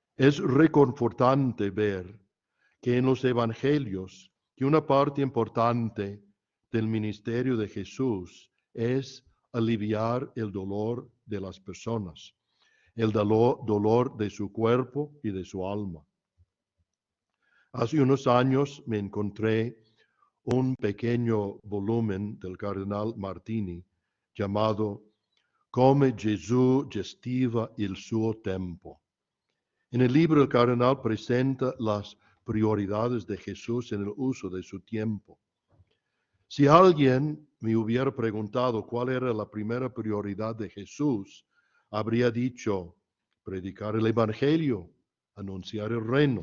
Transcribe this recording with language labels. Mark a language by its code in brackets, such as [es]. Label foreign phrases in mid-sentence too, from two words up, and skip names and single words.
[es] Es reconfortante ver que en los evangelios, que una parte importante del ministerio de Jesús es aliviar el dolor de las personas, el dolor de su cuerpo y de su alma. Hace unos años me encontré un pequeño volumen del cardenal Martini llamado Come Gesù gestiva il suo tempo. En el libro el cardenal presenta las prioridades de Jesús en el uso de su tiempo. Si alguien me hubiera preguntado cuál era la primera prioridad de Jesús, habría dicho predicar el evangelio, anunciar el reino.